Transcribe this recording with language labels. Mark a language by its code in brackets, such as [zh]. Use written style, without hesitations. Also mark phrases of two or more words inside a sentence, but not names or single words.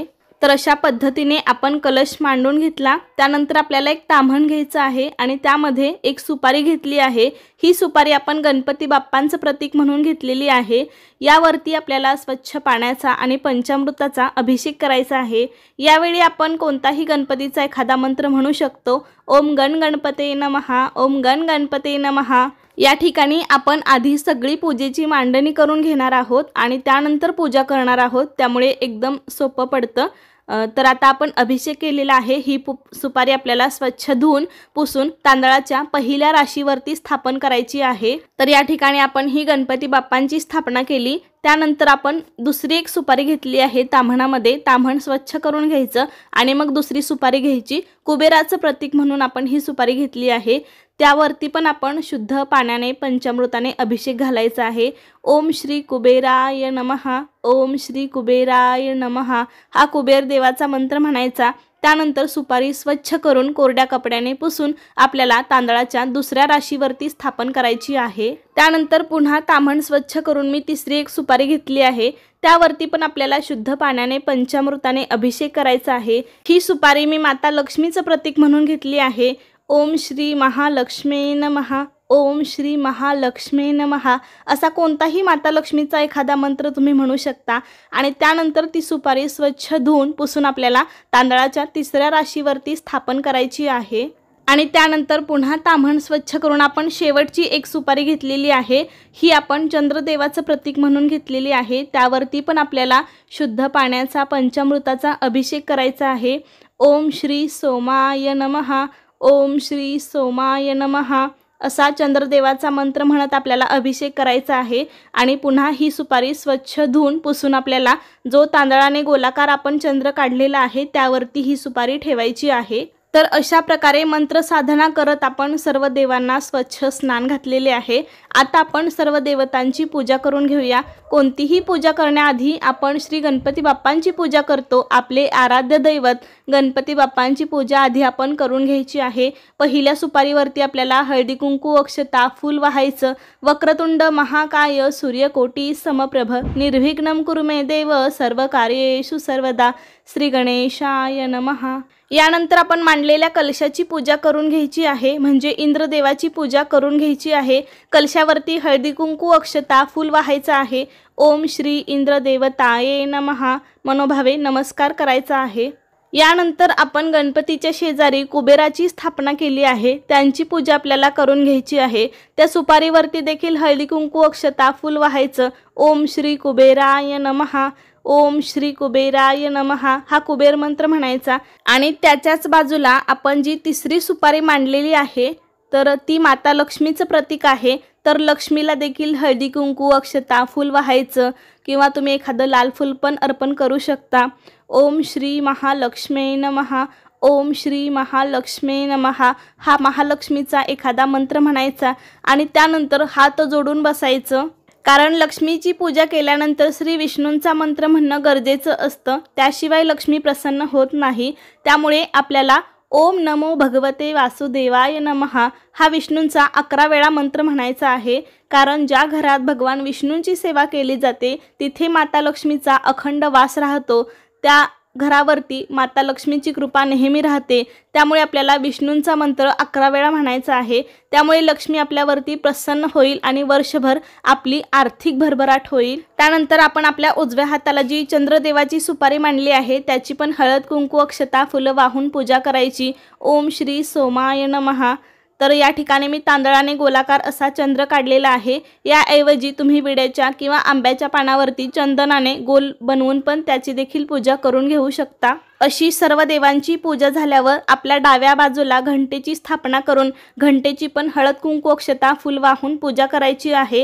[mr] तर अशा पद्धतीने आपण कलश मांडून घेतला। त्यानंतर आपल्याला एक ताम्हण घ्यायचं आहे आणि त्यामध्ये एक सुपारी घेतली आहे। ही सुपारी आपण गणपती बाप्पांचं प्रतीक म्हणून घेतलेली आहे। यावरती आपल्याला स्वच्छ पाण्याचा आणि पंचामृताचा अभिषेक करायचा आहे। यावेळी आपण कोणताही गणपतीचा एखादा मंत्र म्हणू शकतो। [sa] ओम गण गणपते नमः, ओम गण गणपते नमः। [mr] या ठिकाणी आपण आधी सगळी पूजेची मांडणी करून घेणार आहोत आणि त्यानंतर पूजा करणार आहोत, त्यामुळे एकदम सोपं पडतं। तर आता आपण अभिषेक केलेला आहे। ही सुपारी आपल्याला स्वच्छ धुवून पुसून तांदळाच्या पहिल्या राशीवरती स्थापन करायची आहे। तर या ठिकाणी आपण ही गणपती बाप्पांची स्थापना केली। त्यानंतर आपण दुसरी एक सुपारी घेतली आहे ताम्हणामध्ये। ताम्हण स्वच्छ करून घ्यायचं आणि मग दुसरी सुपारी घ्यायची। कुबेराचं प्रतीक म्हणून आपण ही सुपारी घेतली आहे। त्यावरती पण आपण शुद्ध पाण्याने पंचामृताने अभिषेक घालायचा आहे। [sa] ओम श्री कुबेराय नमः, ओम श्री कुबेराय नमः [mr] हा कुबेर देवाचा मंत्र म्हणायचा। त्यानंतर सुपारी स्वच्छ करून कोरड्या कपड्याने पुसून आपल्याला तांदळाच्या दुसऱ्या राशीवरती स्थापन करायची आहे। त्यानंतर पुन्हा ताम्हण स्वच्छ करून मी तिसरी एक सुपारी घेतली आहे। त्यावरती पण आपल्याला शुद्ध पाण्याने पंचामृताने अभिषेक करायचा आहे। ही सुपारी मी माता लक्ष्मीचं प्रतीक म्हणून घेतली आहे। [sa] ओम श्री महालक्ष्मी नमः, ओम श्री महालक्ष्मी नमः [mr] असा कोणताही माता लक्ष्मीचा एखादा मंत्र तुम्ही म्हणू शकता आणि त्यानंतर ती सुपारी स्वच्छ धुवून पुसून आपल्याला तांदळाच्या तिसऱ्या राशीवरती स्थापन करायची आहे। आणि त्यानंतर पुन्हा ताम्हण स्वच्छ करून आपण शेवटची एक सुपारी घेतलेली आहे। ही आपण चंद्रदेवाचं प्रतीक म्हणून घेतलेली आहे। त्यावरती पण आपल्याला शुद्ध पाण्याचा पंचामृताचा अभिषेक करायचा आहे। [sa] ओम श्री सोमाय नमः, ओम श्री सोमाय नमः [mr] असा चंद्रदेवाचा मंत्र म्हणत आपल्याला अभिषेक करायचा आहे। आणि पुन्हा ही सुपारी स्वच्छ धुवून पुसून आपल्याला जो तांदळाने गोलाकार आपण चंद्र काढलेला आहे त्यावरती ही सुपारी ठेवायची आहे। तर अशा प्रकारे मंत्र साधना करत आपण सर्व देवांना स्वच्छ स्नान घातलेले आहे। आता आपण सर्व देवतांची पूजा करून घेऊया। कोणतीही पूजा करण्याआधी आपण श्री गणपती बाप्पांची पूजा करतो। आपले आराध्य दैवत गणपती बाप्पांची पूजा आधी आपण करून घ्यायची आहे। पहिल्या सुपारीवरती आपल्याला हळदी कुंकू, अक्षता, फूल वाहायचं। [sa] वक्रतुंड महाकाय सूर्यकोटी समप्रभ निर्विघ्नं कुरु मे देव सर्व कार्येषु सर्वदा श्री गणेशाय नमः। [mr] यानंतर आपण मांडलेल्या कलशाची पूजा करून घ्यायची आहे, म्हणजे इंद्रदेवाची पूजा करून घ्यायची आहे। कलशावरती हळदी कुंकू, अक्षता, फूल वाहायचं आहे। [sa] ओम श्री इंद्रदेवताये नमः [mr] मनोभावे नमस्कार करायचा आहे। यानंतर आपण गणपतीच्या शेजारी कुबेराची स्थापना केली आहे, त्यांची पूजा आपल्याला करून घ्यायची आहे। त्या सुपारीवरती देखील हळदी कुंकू, अक्षता, फूल वाहायचं। [sa] ओम श्री कुबेराय नमः, ओम श्री कुबेराय नमः [mr] हा कुबेर मंत्र म्हणायचा। आणि त्याच्याच बाजूला आपण जी तिसरी सुपारी मांडलेली आहे तर ती माता लक्ष्मीचं प्रतीक आहे। तर लक्ष्मीला देखील हळदी कुंकू, अक्षता, फूल वाहायचं किंवा तुम्ही एखादं लाल फूल पण अर्पण करू शकता। [sa] ओम श्री महालक्ष्मी नमः, ओम श्री महालक्ष्मी नमः [mr] हा महालक्ष्मीचा एखादा मंत्र म्हणायचा आणि त्यानंतर हात जोडून बसायचं। कारण लक्ष्मीची पूजा केल्यानंतर श्री विष्णूंचा मंत्र म्हणणं गरजेचं असतं, त्याशिवाय लक्ष्मी प्रसन्न होत नाही। त्यामुळे आपल्याला [sa] ओम नमो भगवते वासुदेवाय नमः [mr] हा विष्णूंचा 11 वेळा मंत्र म्हणायचा आहे। कारण ज्या घरात भगवान विष्णूंची सेवा केली जाते तिथे माता लक्ष्मीचा अखंड वास राहतो, त्या घरावरती माता लक्ष्मीची कृपा नेहमी राहते। त्यामुळे आपल्याला विष्णूंचा मंत्र 11 वेळा म्हणायचा आहे। त्यामुळे लक्ष्मी आपल्यावरती प्रसन्न होईल आणि वर्षभर आपली आर्थिक भरभराट होईल। त्यानंतर आपण आपल्या उजव्या हाताला जी चंद्रदेवाची सुपारी मांडली आहे त्याची पण हळद कुंकू, अक्षता, फुलं वाहून पूजा करायची। [sa] ओम श्री सोमाय नमः। [mr] तर या ठिकाणी मी तांदळाने गोलाकार असा चंद्र काढलेला आहे। याऐवजी तुम्ही विड्याच्या किंवा आंब्याच्या पानावरती चंदनाने गोल बनवून पण त्याची देखील पूजा करून घेऊ शकता। अशी सर्व देवांची पूजा झाल्यावर आपल्या डाव्या बाजूला घंटेची स्थापना करून घंटेची पण हळद कुंकू, अक्षता, फूल वाहून पूजा करायची आहे।